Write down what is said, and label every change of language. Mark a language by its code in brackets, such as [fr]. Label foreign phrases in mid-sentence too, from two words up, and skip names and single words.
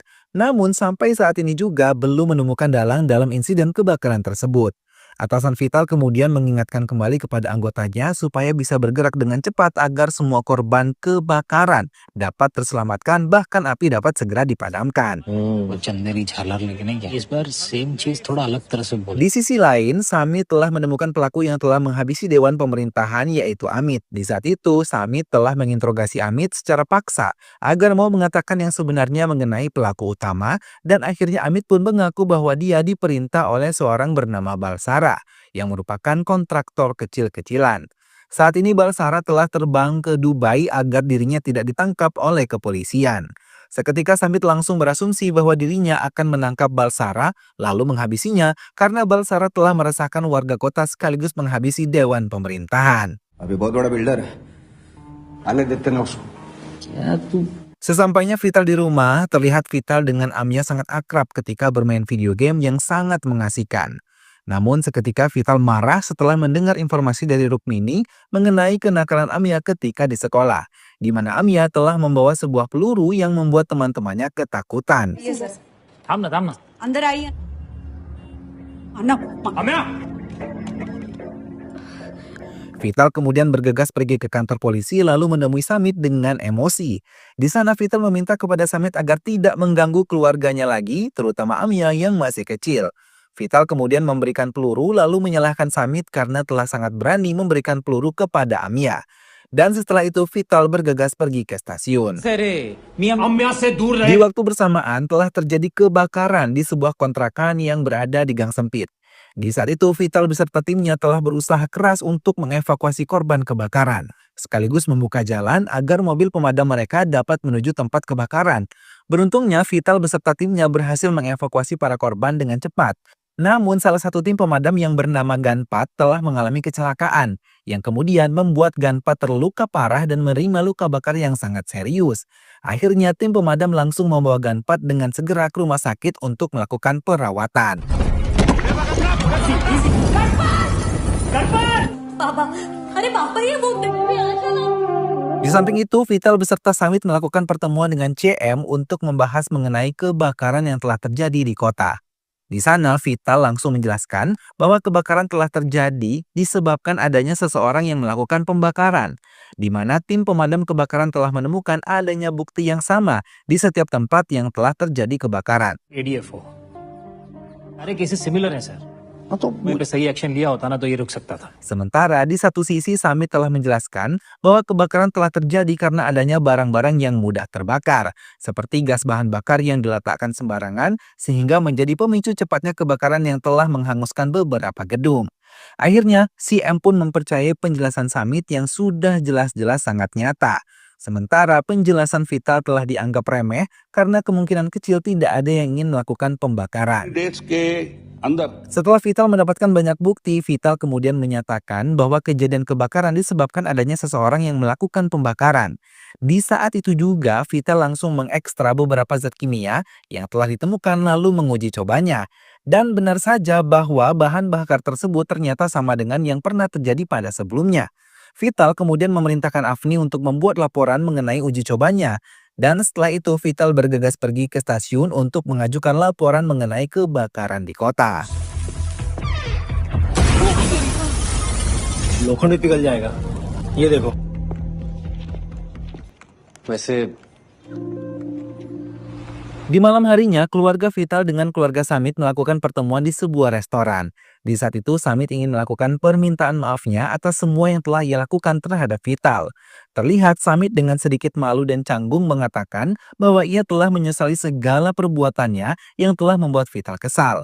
[id] Namun sampai saat ini juga belum menemukan dalang dalam insiden kebakaran tersebut. Atasan Vital kemudian mengingatkan kembali kepada anggotanya supaya bisa bergerak dengan cepat agar semua korban kebakaran dapat terselamatkan bahkan api dapat segera dipadamkan. [hi] वो चंदेरी झालर लेके नहीं गया इस बार सेम चीज थोड़ा अलग तरह से बोल [id] Di sisi lain, Samit telah menemukan pelaku yang telah menghabisi Dewan Pemerintahan yaitu Amit. Di saat itu, Samit telah menginterogasi Amit secara paksa agar mau mengatakan yang sebenarnya mengenai pelaku utama dan akhirnya Amit pun mengaku bahwa dia diperintah oleh seorang bernama Balsara yang merupakan kontraktor kecil-kecilan. Saat ini Balsara telah terbang ke Dubai agar dirinya tidak ditangkap oleh kepolisian. Seketika Samit langsung berasumsi bahwa dirinya akan menangkap Balsara lalu menghabisinya karena Balsara telah meresahkan warga kota sekaligus menghabisi Dewan Pemerintahan. [hi] अभी बहुत बड़ा बिल्डर है आने देते ना उसको क्या तू [id] Sesampainya Vital di rumah, terlihat Vital dengan Amia sangat akrab ketika bermain [en] video game [id] yang sangat mengasihkan. Namun seketika Vital marah setelah mendengar informasi dari Rukmini mengenai kenakalan Amia ketika di sekolah, di mana Amia telah membawa sebuah peluru yang membuat teman-temannya ketakutan. [hi] ये सर थाम ना अंदर आइए आना अम्या [id] Vital kemudian bergegas pergi ke kantor polisi lalu menemui Samit dengan emosi. Di sana Vital meminta kepada Samit agar tidak mengganggu keluarganya lagi, terutama Amia yang masih kecil. Vital kemudian memberikan peluru lalu menyalahkan Samit karena telah sangat berani memberikan peluru kepada Amia. Dan setelah itu Vital bergegas pergi ke stasiun. [hi] अरे मियाँ अम्या से दूर [id] Di [hi] रहे [id] waktu bersamaan telah terjadi kebakaran di sebuah kontrakan yang berada di gang sempit. Di saat itu Vital beserta timnya telah berusaha keras untuk mengevakuasi korban kebakaran, sekaligus membuka jalan agar mobil pemadam mereka dapat menuju tempat kebakaran. Beruntungnya Vital beserta timnya berhasil mengevakuasi para korban dengan cepat. Namun salah satu tim pemadam yang bernama Ganpat telah mengalami kecelakaan, yang kemudian membuat Ganpat terluka parah dan menerima luka bakar yang sangat serius. Akhirnya tim pemadam langsung membawa Ganpat dengan segera ke rumah sakit untuk melakukan perawatan. [hi] पापा अरे पापा ये वो [id] Di samping itu, Vital beserta Samit melakukan pertemuan dengan CM untuk membahas mengenai kebakaran yang telah terjadi di kota. Di sana, Vital langsung menjelaskan bahwa kebakaran telah terjadi disebabkan adanya seseorang yang melakukan pembakaran, di mana tim pemadam kebakaran telah menemukan adanya bukti yang sama di setiap tempat yang telah terjadi kebakaran. [hi] एडीएफओ सारे [en] cases similar [hi] हैं सर हाँ तो मैं पे सही एक्शन लिया होता ना तो ये रुक सकता था [id] Sementara di satu sisi Samit telah menjelaskan bahwa kebakaran telah terjadi karena adanya barang-barang yang mudah terbakar, seperti gas bahan bakar yang diletakkan sembarangan sehingga menjadi pemicu cepatnya kebakaran yang telah menghanguskan beberapa gedung. Akhirnya, si M pun mempercayai penjelasan Samit yang sudah jelas-jelas sangat nyata. Sementara penjelasan Vital telah dianggap remeh karena kemungkinan kecil tidak ada yang ingin melakukan pembakaran. [hi] डेट्स के अंदर [id] Setelah Vital mendapatkan banyak bukti, Vital kemudian menyatakan bahwa kejadian kebakaran disebabkan adanya seseorang yang melakukan pembakaran. Di saat itu juga, Vital langsung mengekstra beberapa zat kimia yang telah ditemukan lalu menguji cobanya. Dan benar saja bahwa bahan bakar tersebut ternyata sama dengan yang pernah terjadi pada sebelumnya. Vital kemudian memerintahkan Afni untuk membuat laporan mengenai uji cobanya. Dan setelah itu Vital bergegas pergi ke stasiun untuk mengajukan laporan mengenai kebakaran di kota. [hi] लोखंड भी पिघल जाएगा ये देखो वैसे [id] Di malam harinya, keluarga Vital dengan keluarga Samit melakukan pertemuan di sebuah restoran. Di saat itu, Samit ingin melakukan permintaan maafnya atas semua yang telah ia lakukan terhadap Vital. Terlihat Samit dengan sedikit malu dan canggung mengatakan bahwa ia telah menyesali segala perbuatannya yang telah membuat Vital kesal.